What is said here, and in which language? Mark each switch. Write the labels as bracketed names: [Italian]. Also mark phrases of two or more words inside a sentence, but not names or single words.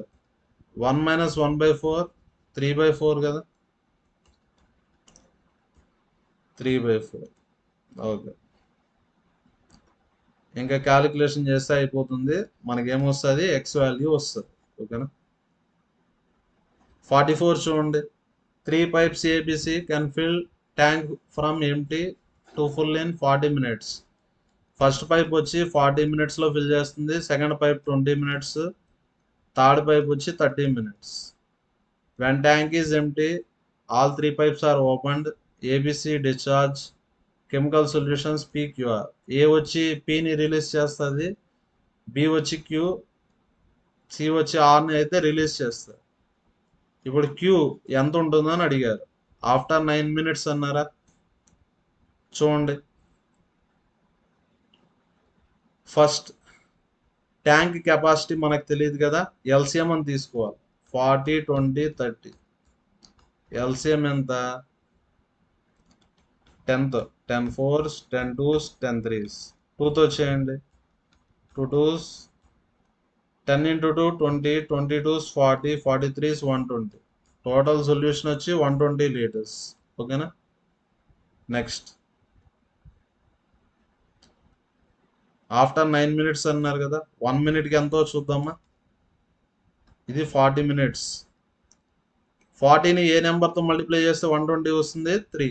[Telugu] 1 - 1/4 3/4 కదా. 3/4. ఓకే. ఇంకా క్యాలిక్యులేషన్ చేస్తే అయిపోతుంది. మనకేమొస్తుంది? [English] x value [Telugu] వస్తుంది. ఓకేనా. 44 చూడండి. [English] 3 pipes ABC can fill tank from empty to full in 40 minutes. first pipe [Telugu] వచ్చి 40 minutesలో ఫిల్ చేస్తుంది. [English] second pipe [Telugu] 20 minutes. [English] third pipe [Telugu] వచ్చి 30 minutes. [English] When tank is empty, all 3 pipes are opened. ABC discharge chemical solutions PQR. [Telugu] ఏ వచ్చి Pని రిలీజ్ చేస్తుంది, బి వచ్చి Q, సి వచ్చి Rని అయితే రిలీజ్ చేస్తుంది. ఇప్పుడు Q ఎంత ఉంటుందని అడిగారు. [English] after 9 minutes [Telugu] అన్నారా. చూడండి. [English] first tank capacity [Telugu] మనకు తెలియదు కదా. ఎల్సిఎం అని తీసుకోవాలి. 40 20 30. ఎల్సిఎం ఎంత? 10 4s, 10 2s, 10 3s. 2తో చేయండి. 2 2s, 10 into 2 20, 20 2s 40, 43s 120. [English] total solution [Telugu] వచ్చి 120 liters. ఓకేనా. [English] next after 9 minutes [Telugu] అన్నారు కదా. 1 minute ఎంతో చూద్దామా. ఇది 40 minutes. 40ని ఏ నెంబర్తో మల్టిప్లై చేస్తే 120 వస్తుంది? 3.